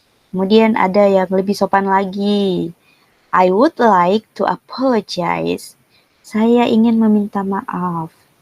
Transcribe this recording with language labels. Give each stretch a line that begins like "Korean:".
Indonesian: Kemudian ada yang lebih sopan lagi.
English: I would like to apologize.
Indonesian: Saya ingin meminta maaf.